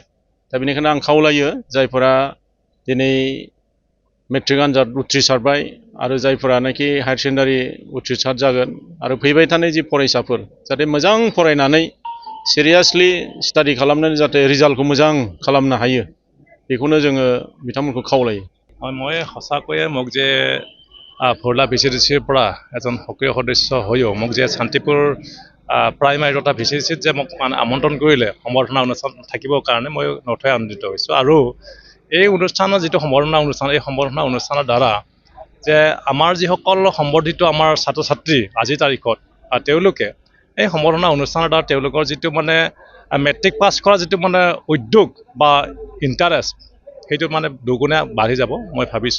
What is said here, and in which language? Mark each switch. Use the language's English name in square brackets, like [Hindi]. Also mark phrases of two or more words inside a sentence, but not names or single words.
[Bodo] दा बेनिखायनो आं खावलायो जायफोरा दिनै मेट्रिक आनजाद उथ्रिसारबाय आरो जायफोरानाखि [English] higher secondary [Bodo] उथ्रिसार जागोन आरो फैबाय थानाय जि फरायसाफोर जाहाथे मोजां फरायनानै [English] seriously study [Bodo] खालामनानै जाहाथे रिजाल्टखौ मोजां खालामनो हायो बेखौनो जोङो बिथांमोनखौ खावलायो। [Assamese] মই সঁচাকৈয়ে মোক যে ভোলা ভিচিডিচিৰ পৰা এজন সক্ৰিয় সদস্য হৈও মোক যে শান্তিপুৰ প্ৰাইমাৰী তথা ভিচিডিচিত যে মোক মানে আমন্ত্ৰণ কৰিলে সম্বৰ্ধনা অনুষ্ঠান থাকিবৰ কাৰণে মই নথৈ আনন্দিত হৈছোঁ। আৰু এই অনুষ্ঠানৰ যিটো সম্বৰ্ধনা অনুষ্ঠান এই সম্বৰ্ধনা অনুষ্ঠানৰ দ্বাৰা যে আমাৰ যিসকল সম্বৰ্ধিত আমাৰ ছাত্ৰ ছাত্ৰী আজিৰ তাৰিখত তেওঁলোকে এই সম্বৰ্ধনা অনুষ্ঠানৰ দ্বাৰা তেওঁলোকৰ যিটো মানে [English] matric pass [Assamese] কৰা যিটো মানে উদ্যোগ বা ইণ্টাৰেষ্ট সেইটো মানে দুগুণে বাঢ়ি যাব মই ভাবিছোঁ।